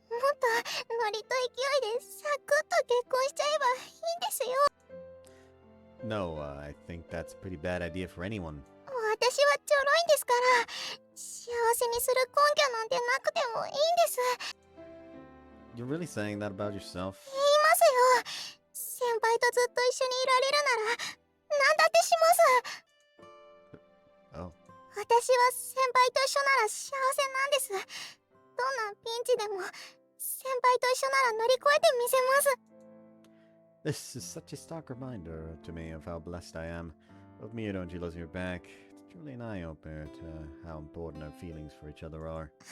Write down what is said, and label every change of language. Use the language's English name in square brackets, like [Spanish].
[Japanese] もっとノリと勢いでサクッと結婚しちゃえばいいんですよ。 [English] No, I think that's a pretty bad idea for anyone. [Japanese] 私はちょろいんですから、幸せにする根拠なんてなくてもいいんです。 [English] You're really saying that about yourself? [Japanese] 言いますよ。先輩とずっと一緒にいられるなら何だってします。 Oh. 私は先輩と一緒なら幸せなんです。どんなピンチでも先輩と一緒なら乗り越えてみせます。 [English] This is such a stark reminder to me of how blessed I am. Both Mihiro and Jiro's your back. It's truly an eye-opener to how important our feelings for each other are.